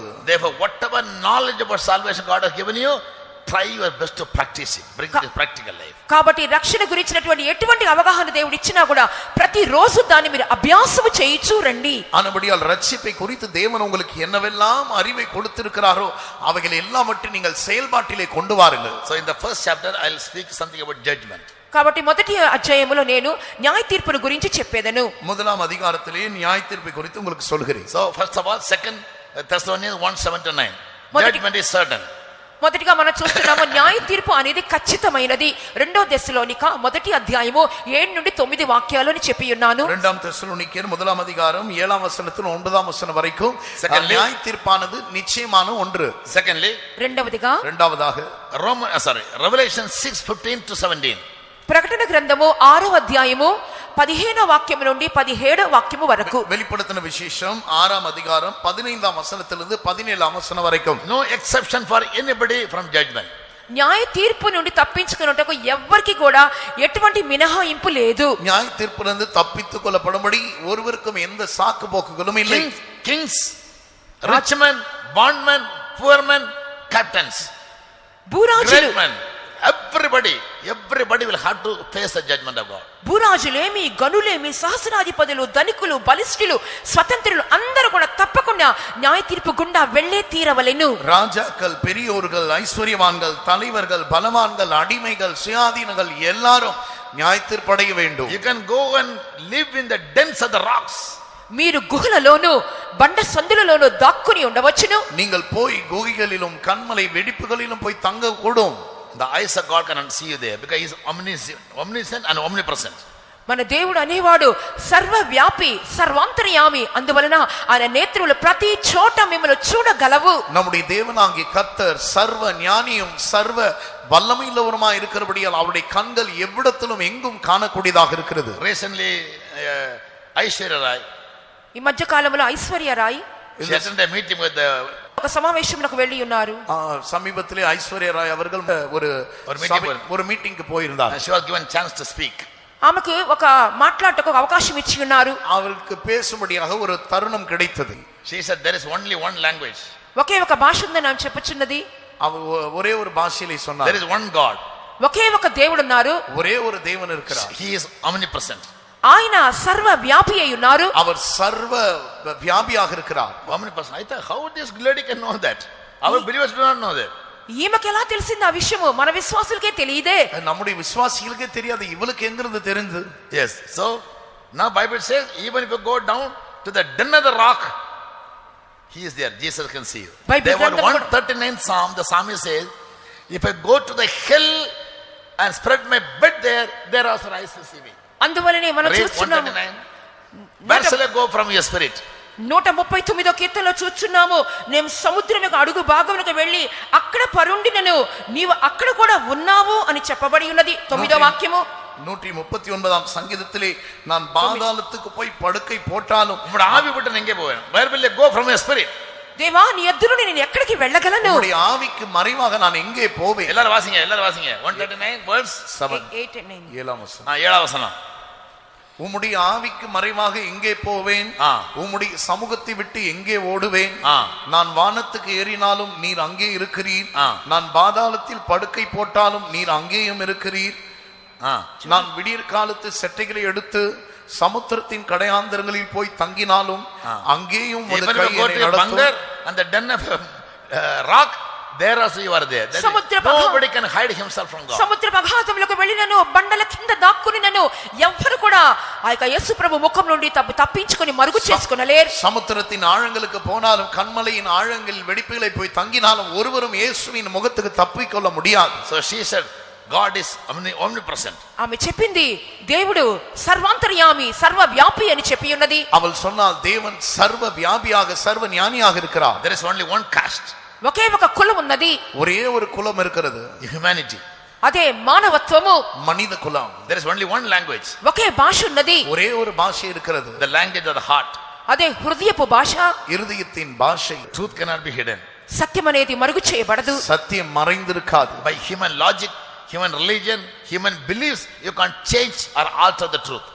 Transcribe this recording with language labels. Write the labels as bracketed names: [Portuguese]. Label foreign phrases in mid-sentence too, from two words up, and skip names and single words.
[English] Therefore, whatever knowledge about salvation God has given you, try your best to practice it. Bring it to practical life. [Telugu] కాబట్టి రక్షణ గురించినటువంటి ఎటువంటి అవగాహన దేవుడు ఇచ్చినా కూడా ప్రతిరోజు దాన్ని మీరు అభ్యాసము చేయించు రండి. [Tamil] ஆனபடியால் ரட்சிப்பை குறித்து தேவன் உங்களுக்கு என்னவெல்லாம் அறிவை கொடுத்திருக்கிறாரோ அவைகளை எல்லாவற்றையும் நீங்கள் செயல்பாட்டிலே கொண்டு வாருங்கள். [English] So in the first chapter I will speak something about judgment. [Telugu] కాబట్టి మొదటి అధ్యాయములో నేను న్యాయ తీర్పును గురించి చెప్పేదను. [Tamil] முதலாம் அதிகாரத்திலே நியாய தீர்ப்பை குறித்து உங்களுக்கு சொல்கிறேன். [English] So first of all, 2 Thessalonians 1:7-9. [Telugu] మొదటి- [English] Judgment is certain. [Telugu] మొదటిగా మనం చూస్తున్నాము న్యాయ తీర్పు అనేది ఖచ్చితమైనది. 2 దెస్సలోనిక మొదటి అధ్యాయము 7 నుండి 9 వాక్యాలను చెప్పి ఉన్నాను. [Tamil] 2 தெசலோனிக்கேயர் முதலாம் அதிகாரம் 7ஆம் வசனத்தில் 9ஆம் வசனம் வரைக்கும் [English] Secondly, [Tamil] நியாய தீர்ப்பானது நிச்சயமான ஒன்று. [English] Secondly, [Telugu] రెండవదిగా [Tamil] இரண்டாவதாக [English] Revelation 6:15-17. [Telugu] ప్రకటన గ్రంథము 6వ అధ్యాయము 15వ వాక్యము నుండి 17వ వాక్యము వరకు. [Tamil] வெளிப்படுத்தின விசேஷம் 6ஆம் அதிகாரம் 15ஆம் வசனத்திலிருந்து 17ஆம் வசனம் வரைக்கும். [English] No exception for anybody from judgment. [Telugu] న్యాయ తీర్పు నుండి తప్పించుకున్నటకు ఎవ్వరికి కూడా ఎటువంటి మినహాయింపు లేదు. [Tamil] நியாய தீர்ப்பிலிருந்து தப்பித்துக் கொள்ளப்படும்படி ஒருவருக்கும் எந்த சாக்கு போக்குகளும் இல்லை. [English] Kings, rich men, bondmen, poor men, captains, [Telugu] భూరాజులు, [English] great men, everybody everybody will have to face the judgment of God. [Telugu] భూరాజులేమి గనులేమి సహస్రాధిపతులు ధనికులు బలిష్ఠులు స్వతంత్రులు అందరూ కూడా తప్పకుండా న్యాయ తీర్పు గుండా వెళ్ళే తీరవలెను. [Tamil] ராஜாக்கள், பெரியோர்கள், ஐஸ்வர்யவான்கள், தலைவர்கள், பலவான்கள், அடிமைகள், சுயாதீனங்கள் எல்லாரும் நியாய தீர்ப்படைய வேண்டும். [English] You can go and live in the dens of the rocks. [Telugu] మీరు గుహలలోను బండ సందులలోను దాక్కుని ఉండవచ్చును. [Tamil] நீங்கள் போய் குகைகளிலும் கண்மலை வெடிப்புகளிலும் போய் தங்க கூடும். [English] The eyes of God cannot see you there because he is omniscient and omnipresent. [Telugu] మన దేవుడు అనేవాడు సర్వవ్యాపి సర్వాంతర్యామి. అందువలన ఆయన నేత్రులు ప్రతి చోట మిమ్మల్ని చూడగలవు. [Tamil] நம்முடைய தேவனாகிய கர்த்தர் சர்வ ஞானியும் சர்வ வல்லமையுள்ளவருமா இருக்கிறபடியால் அவருடைய கண்கள் எவ்விடத்திலும் எங்கும் காணக்கூடியதாக இருக்கிறது. [English] Recently, Aishwarya Rai, [Telugu] ఈ మధ్య కాలంలో ఐశ్వర్య రాయ్ [English] she attended a meeting with the [Telugu] ఒక సమావేశంలోకి వెళ్ళి ఉన్నారు. [Tamil] சமீபத்திலே ஐஸ்வர்யா ராய் அவர்கள் ஒரு மீட்டிங்க்கு போயிருந்தார். [English] she was given chance to speak. [Telugu] ఆమెకు ఒక మాట్లాడటకు ఒక అవకాశం ఇచ్చి ఉన్నారు. [Tamil] அவருக்கு பேசும்படியாக ஒரு தருணம் கிடைத்தது. [English] She said there is only one language. [Telugu] ఒకే ఒక భాష ఉందని ఆమె చెప్పుచున్నది. [Tamil] ஒரே ஒரு பாஷையிலே சொன்னார். [English] There is one God. [Telugu] ఒకే ఒక దేవుడు ఉన్నారు. [Tamil] ஒரே ஒரு தேவன் இருக்கிறார். [English] He is omnipresent. [Telugu] ఆయన సర్వ వ్యాపి అయి ఉన్నారు. [Tamil] அவர் சர்வ வியாபியாக இருக்கிறார். [English] Omnipresent. I thought how this lady can know that? Our believers do not know that. [Telugu] ఈమెకి ఎలా తెలిసింది ఆ విషయము? మన విశ్వాసులకే తెలియదే. [Tamil] நம்முடைய விசுவாசிகளுக்கே தெரியாது, இவளுக்கு எங்கிருந்து தெரிஞ்சது? [English] Yes. So now Bible says even if you go down to the den of the rock, he is there. Jesus can see you. There was 139th Psalm. The psalmist says, if I go to the hill and spread my bed there, there also I shall see me. [Telugu] అందువలనే మనం [English] Read [Telugu] చూస్తున్నాము 139. [English] Where shall I go from your spirit? [Telugu] 139వ కీర్తనలో చూస్తున్నాము, నేను సముద్రం యొక్క అడుగు భాగమునకు వెళ్ళి అక్కడ పరుండినను నీవు అక్కడ కూడా ఉన్నావు అని చెప్పబడి ఉన్నది. 9వ వాక్యము. [Tamil] 139ஆம் சங்கீதத்திலே நான் பாதாளத்துக்கு போய் படுக்கை போட்டாலும் உம்முடைய ஆவி விட்டு எங்கே போவேன்? [English] Where will I go from your spirit? [Telugu] దేవా నీ ఎదురు నేను ఎక్కడికి వెళ్ళగలను? [Tamil] உம்முடைய ஆவிக்கு மறைவாக நான் எங்கே போவேன்? எல்லாரும் வாசிங்க 139 verse 7. [English] 8 and 9. [Tamil] 7ஆம் வசனம். 7ஆம் வசனம். உம்முடைய ஆவிக்கு மறைவாக எங்கே போவேன்? உம்முடைய சமூகத்தை விட்டு எங்கே ஓடுவேன்? நான் வானத்துக்கு ஏறினாலும் நீர் அங்கே இருக்கிறீர். நான் பாதாளத்தில் படுக்கை போட்டாலும் நீர் அங்கேயும் இருக்கிறீர். நான் விடியற் காலத்து செட்டைகளை எடுத்து சமுத்திரத்தின் கடையாந்தரங்களில் போய் தங்கினாலும் அங்கேயும் உமது கை என்னை நடத்தும். [English] அந்த den of rock, there also you are there. Nobody can hide himself from God. [Telugu] సముద్ర అగాధములకు వెళ్ళినను బండల కింద దాక్కునినను ఎవ్వరు కూడా ఆ యొక్క యేసు ప్రభు ముఖం నుండి తప్పించుకొని మరుగు చేసుకొనలేరు. [Tamil] சமுத்திரத்தின் ஆழங்களுக்கு போனாலும் கண்மலையின் ஆழங்களில் வெடிப்புகளை போய் தங்கினாலும் ஒருவரும் இயேசுவின் முகத்துக்கு தப்பிக்கொள்ள முடியாது. [English] So she said God is omnipresent. [Telugu] ఆమె చెప్పింది దేవుడు సర్వాంతర్యామి సర్వ వ్యాపి అని చెప్పి ఉన్నది. [Tamil] அவள் சொன்னால் தேவன் சர்வ வியாபியாக சர்வ ஞானியாக இருக்கிறார். [English] There is only one caste. [Telugu] ఒకే ఒక కులం ఉన్నది. [Tamil] ஒரே ஒரு குலம் இருக்கிறது, [English] humanity. [Telugu] అదే మానవత్వము, [Tamil] மனித குலம். [English] There is only one language. [Telugu] ఒకే భాష ఉన్నది. [Tamil] ஒரே ஒரு பாஷை இருக்கிறது, [English] the language of the heart. [Telugu] అదే హృదయపు భాష, [Tamil] இருதயத்தின் பாஷை. [English] Truth cannot be hidden. [Telugu] సత్యం అనేది మరుగు చేయబడదు. [Tamil] சத்தியம் மறைந்திருக்காது. [English] By human logic, human religion, human beliefs, you can't change or alter the truth.